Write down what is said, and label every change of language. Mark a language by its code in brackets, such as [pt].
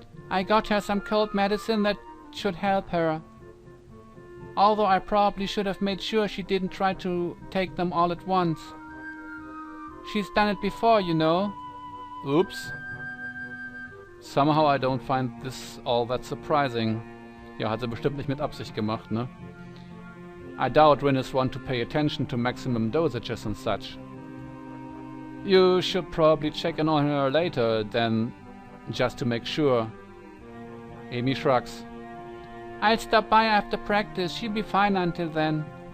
[en] I got her some cold medicine that should help her. Although I probably should have made sure she didn't try to take them all at once. She's done it before, you know. Oops. Somehow I don't find this all that surprising. [de] Ja, hat sie bestimmt nicht mit Absicht gemacht, ne? [en] I doubt Rin is one to pay attention to maximum dosages and such. You should probably check in on her later, then, just to make sure. Amy shrugs. I'll stop by after practice. She'll be fine until then.